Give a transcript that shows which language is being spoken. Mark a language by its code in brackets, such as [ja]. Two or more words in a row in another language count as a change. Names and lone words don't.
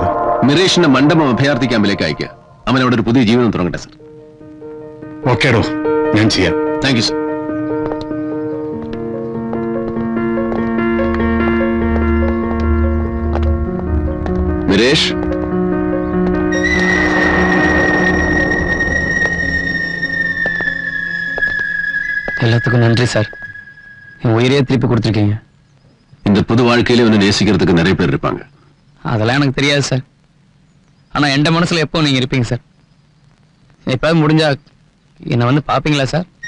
[ml] മിറേഷിന്റെ മണ്ഡപം അഭയാർത്ഥി ക്യാമ്പിലേക്ക് അയക്കുക. അവൻ അവിടെ ഒരു പുതിയ ജീവിതം തുടങ്ങട്ടെ സർ. ഓക്കേടോ, ഞാൻ ചെയ്യാം. [en] thank you [ml] സർ. മിരേഷ്, [ta] எல்லாத்துக்கும் நன்றி சார். என் உயிரையே திருப்பி கொடுத்துருக்கீங்க. இந்த புது வாழ்க்கையில ஒன்று நேசிக்கிறதுக்கு நிறைய பேர் இருப்பாங்க. அதெல்லாம் எனக்கு தெரியாது சார். ஆனா என் மனசுல எப்போ நீங்க இருப்பீங்க சார். எப்ப முடிஞ்சா என்ன வந்து பாப்பீங்களா சார்?